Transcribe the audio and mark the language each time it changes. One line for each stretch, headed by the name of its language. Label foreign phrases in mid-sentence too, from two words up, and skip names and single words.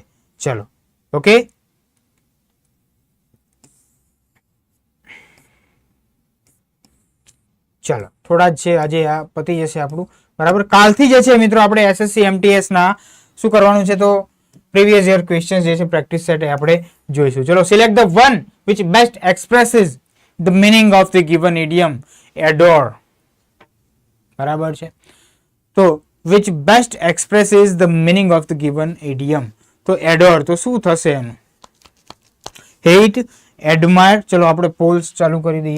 Gujarati: ચલો, ઓકે, ચલો, થોડા જ છે આજે, આ પતી જશે આપણું. બરાબર, કાલથી જે છે મિત્રો આપણે SSC MTS ના શું કરવાનું છે, તો
English: previous year question
Gujarati: જે છે
English: practice set
Gujarati: આપણે જોઈશું.
English: ચલો, select the one which best expresses the meaning of the given idiom.
Gujarati: Adore. બરાબર છે, તો
English: which best expresses the meaning of the given idiom.
Gujarati: તો adore તો શું થશે એનું?
English: hate, admire.
Gujarati: ચલો આપણે પોલ્સ ચાલુ કરી દઈએ.